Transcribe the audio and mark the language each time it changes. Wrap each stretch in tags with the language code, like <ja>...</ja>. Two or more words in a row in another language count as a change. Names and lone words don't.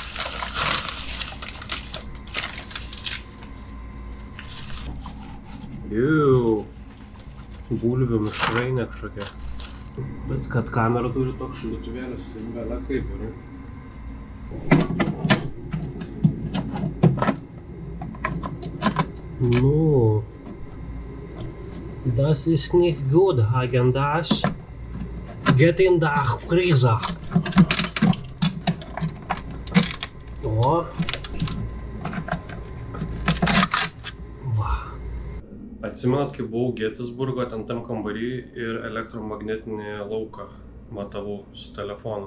<lt>Jau, bulvių mišrainė kažkokia. Bet kad kamera turi toks šaldytuvėlis, tai gale kaip yra. Nu,</lt> <de>das ist nicht gut, Häagen-Dazs. Geht in der Freezer.</de> <lt>O. Atsimenat, kai buvau Getisburgo, ten tam kambarį ir elektromagnetinį lauką matavau su telefonu.</lt>